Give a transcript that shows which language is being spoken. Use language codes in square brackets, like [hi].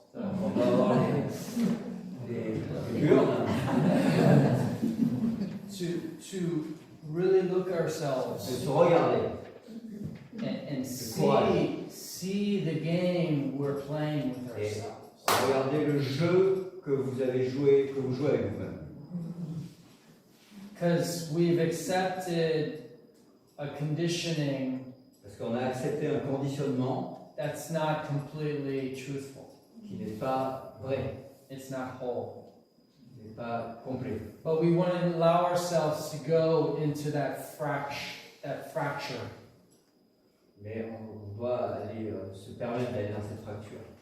[fr] On va avoir les urnes [en] To really look [fr] de [en] ourselves [fr] se regarder. [en] and courage. see the game we're playing with ourselves. [fr] Regardez le jeu que vous avez joué, que vous jouez avec vous-même. [en] Because we've accepted a conditioning [fr] Parce qu'on a accepté un conditionnement [en] that's not completely truthful. [fr] qui n'est pas vrai, [en] It's not whole. [fr] qui n'est pas complet. [en] But we want to allow ourselves to go into that fracture. [fr] Mais on doit aller se permettre d'aller dans cette fracture.